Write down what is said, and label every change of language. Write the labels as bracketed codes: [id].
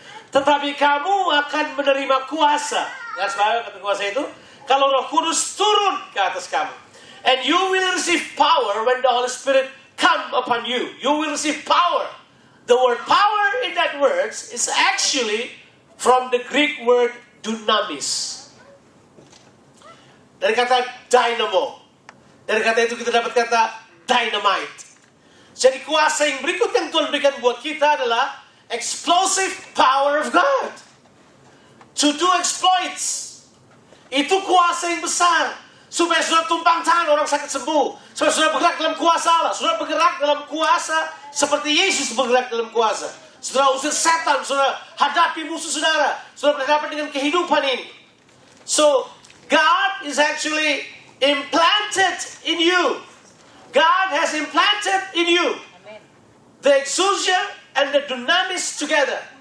[id] Tetapi kamu akan menerima kuasa. Nggak sebab kata kuasa itu. Kalau Roh Kudus turun ke atas kamu. [en] And you will receive power when the Holy Spirit come upon you. You will receive power. The word power in that words is actually from the Greek word dunamis. [id] Dari kata dynamo. Dari kata itu kita dapat kata dynamite. Jadi kuasa yang berikut yang Tuhan berikan buat kita adalah [en] explosive power of God. To do exploits. [id] Itu kuasa yang besar. Supaya saudara tumpang tangan orang sakit sembuh. Supaya saudara bergerak dalam kuasa Allah. Saudara bergerak dalam kuasa seperti Yesus bergerak dalam kuasa. Saudara usir setan. Saudara hadapi musuh saudara. Saudara berhadapan dengan kehidupan ini. [en] So, God is actually implanted in you. God has implanted in you the exousia and the dunamis together.